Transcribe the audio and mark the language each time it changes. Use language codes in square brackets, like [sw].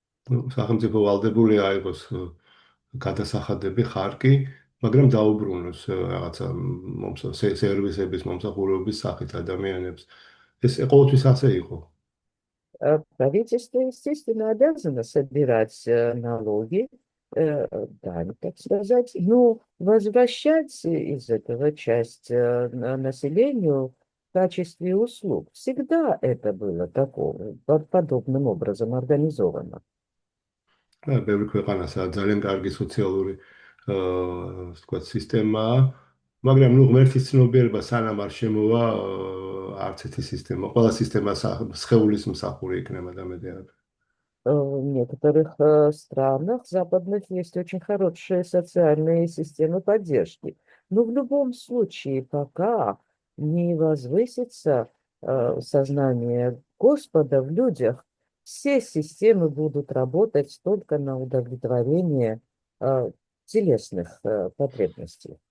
[ka] სახელმწიფო ვალდებული აიღოს გადასახადები ხარკი, მაგრამ დაუბრუნოს რაღაცა სერვისების მომსახურების სახით ადამიანებს. ეს ყოველთვის ასე იყო. [ru] Правительство, естественно, обязано собирать налоги, дань, так сказать, но возвращать из этого часть населению в качестве услуг. Всегда это было такого, подобным образом организовано. [ka] ბევრი ქვეყანასაა ძალიან კარგი სოციალური ვთქვათ სისტემაა, მაგრამ ნუ ღმერთის ცნობიერება სანამ არ შემოვა, არც ერთი სისტემა, ყველა სისტემა სხეულის მსახური იქნება და მე დიახ. [ru] В некоторых странах западных есть очень хорошие социальные системы поддержки. Но в любом случае, пока не возвысится сознание Господа в людях, все системы будут работать только на удовлетворение телесных потребностей.